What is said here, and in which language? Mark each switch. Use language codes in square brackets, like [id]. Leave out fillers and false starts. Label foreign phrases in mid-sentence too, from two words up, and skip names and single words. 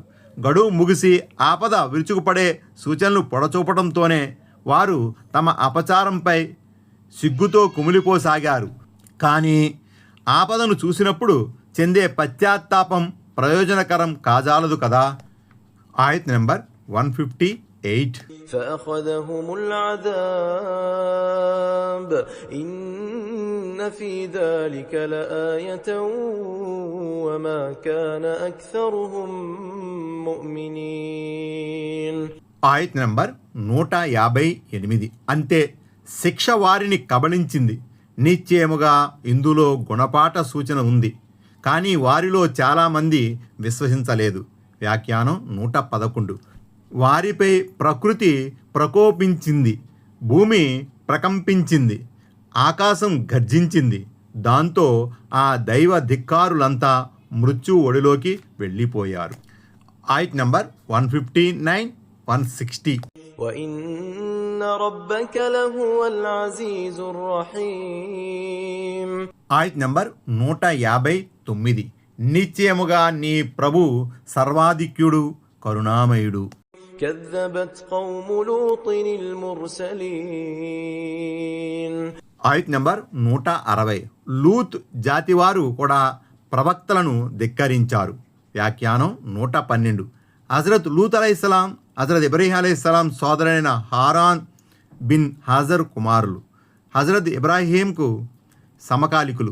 [te] గడువు ముగిసి ఆపద విరుచుకుపడే సూచనలు పొడచూపడంతోనే వారు తమ అపచారంపై సిగ్గుతో కుమిలిపోసాగారు. కానీ ఆపదను చూసినప్పుడు చెందే పశ్చాత్తాపం ప్రయోజనకరం కాజాలదు కదా. ఆయత్ నెంబర్ 158. [ar] فأخذهم العذاب إن في ذلك لآية وما كان أكثرهم مؤمنين. [te] ఆయత్ నెంబర్ 158. అంతే, శిక్ష వారిని కబళించింది. నిశ్చయముగా ఇందులో గుణపాఠ సూచన ఉంది, కానీ వారిలో చాలామంది విశ్వసించలేదు. వ్యాఖ్యానం 111. వారిపై ప్రకృతి ప్రకోపించింది, భూమి ప్రకంపించింది, ఆకాశం గర్జించింది. దాంతో ఆ దైవ ధిక్కారులంతా మృత్యు ఒడిలోకి వెళ్ళిపోయారు. ఆయట్ నంబర్ 159, 160. [ar] وإن ربك لهو العزيز الرحيم. [te] ఆయట్ నంబర్ 159. నిశ్చయముగా నీ ప్రభు సర్వాధిక్యుడు, కరుణామయుడు. [ar] كذبت قوم لوط المرسلين. [te] ఆయట్ నంబర్ 160. లూత్ జాతివారు కూడా ప్రవక్తలను ధిక్కరించారు. వ్యాఖ్యానం 112. హజరత్ లూత్ అలైహిస్సలాం, హజరత్ ఇబ్రాహీం అలైహిస్సలాం సోదరుడైన హారాన్ బిన్ హాజర్ కుమారులు. హజరత్ ఇబ్రాహీంకు సమకాలికులు.